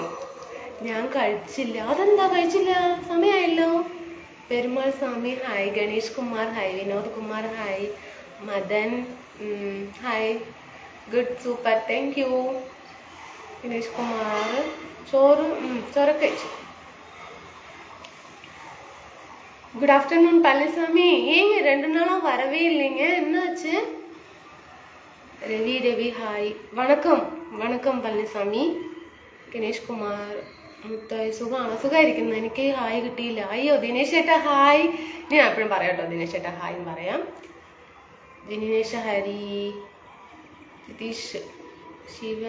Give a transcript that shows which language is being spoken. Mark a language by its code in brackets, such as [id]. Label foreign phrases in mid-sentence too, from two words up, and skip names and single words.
[ml] ഞാൻ കഴിച്ചില്ല. അതെന്താ കഴിച്ചില്ല? സമയമായല്ലോ. പെരുമാൾ സ്വാമി ഹായ്, ഗണേഷ് കുമാർ ഹായ്, വിനോദ് കുമാർ ഹായ്, മദൻ ഹായ്, [en] good super thank you. [ml] ഗണേഷ് കുമാർ ചോറൊക്കെ കഴിച്ചു. [en] good afternoon பழனிசாமி. [ta] ஏங்க 2 நாளா வரவே இல்லைங்க, என்னாச்சு? [ml] രവി ഹായ്, [ta] வணக்கம் வணக்கம் [ml] പളനിസ്വാമി. ഗണേഷ് കുമാർ മുത്തായി സുഖമാണോ? സുഖമായിരിക്കുന്നു. എനിക്ക് ഹായ് കിട്ടിയില്ല. അയ്യോ ദിനേശ് ചേട്ടാ ഹായ്. ഞാൻ എപ്പോഴും പറയാം കേട്ടോ, ദിനേശ് ചേട്ടാ ഹായ് പറയാം. ദിനേശ് ഹരി, നിതീഷ്, ശിവൻ.